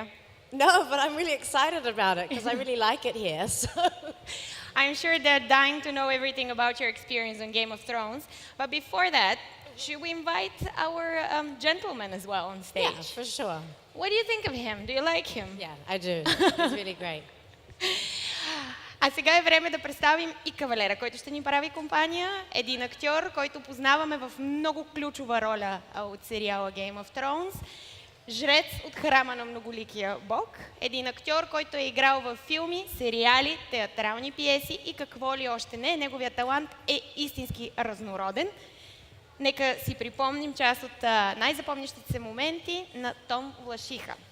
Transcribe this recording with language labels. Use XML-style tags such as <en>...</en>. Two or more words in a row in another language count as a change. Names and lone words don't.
<en>No, but I'm really excited about it because I really like it here. So. I'm sure they're dying to know everything about your experience on Game of Thrones. But before that, should we invite our gentleman as well on stage? Yeah, for sure. What do you think of him? Do you like him? Yeah, I do. He's really great.</en> <bg>А сега е време да представим и кавалера, който ще ни прави компания. Един актьор, който познаваме в много ключова роля от сериала Game of Thrones. Жрец от храма на многоликия бог. Един актьор, който е играл във филми, сериали, театрални пиеси и какво ли още не. Неговият талант е истински разнороден. Нека си припомним част от най-запомнящите се моменти на Том Wlaschiha.</bg>